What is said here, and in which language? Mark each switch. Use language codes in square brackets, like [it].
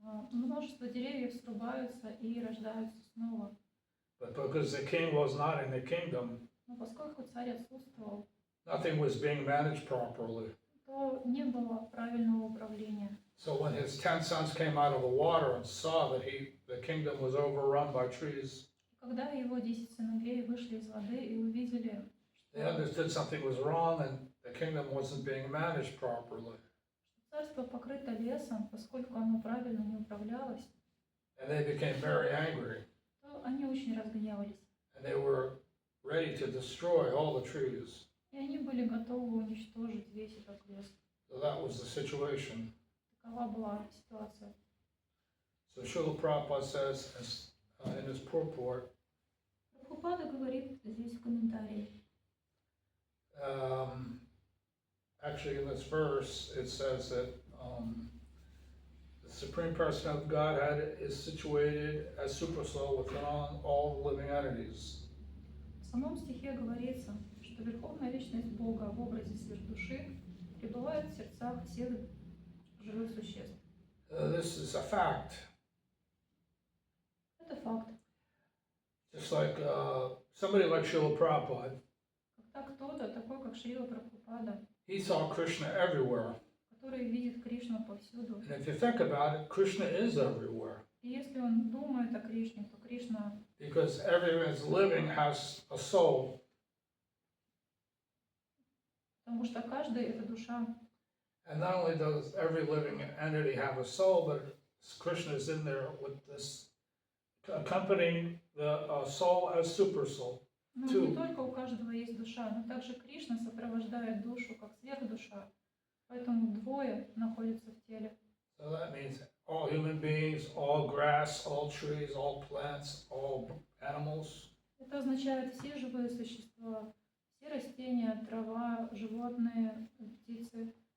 [ru] Множество деревьев срубаются и рождаются снова. [en] But because the king was not in the kingdom, [ru] Но поскольку царь отсутствовал, [en] nothing was being managed properly. [ru] то не было правильного управления. [en] So when his 10 sons came out of the water and saw that the kingdom was overrun by trees, [ru] Когда его 10 сыновей вышли из воды и увидели, [en] they understood something was wrong and the kingdom wasn't being managed properly. [ru] царство покрыто лесом, поскольку оно правильно не управлялось, [en] And they became very angry. [ru] то они очень разгневались. [en] And they were ready to destroy all the trees. [ru] И они были готовы уничтожить весь этот лес. [en] So that was the situation. [ru] Такова была ситуация. [en] So Srila Prabhupada says in his purport, [ru] Прабхупада говорит здесь в комментарии. [en] Actually in this verse it says that the Supreme Person of Godhead is situated as Supersoul within all the living entities. [ru] В самом стихе говорится, что Верховная Личность Бога в образе сверхдуши пребывает в сердцах всех живых существ. [en] This is a fact. [ru] Это факт. [en] Just like somebody like Srila Prabhupada, [ru] Когда кто-то, такой как Шрила Прабхупада, [en] he saw Krishna everywhere. [ru] который видит Кришну повсюду, [en] And if you think about it, Krishna is everywhere. [ru] и если он думает о Кришне, то Кришна, [en] Because everyone that's living has a soul. [ru] потому что каждый — это душа. [en] And not only does every living entity have a soul, but Krishna is in there with this, accompanying the soul as super soul. [ru] Но не только у каждого есть душа, но также Кришна сопровождает душу как сверхдуша. Поэтому двое находятся в теле. [en] So that means all human beings, all grass, all trees, all plants, all animals, [ru] Это означает все живые существа, все растения, трава, животные, птицы,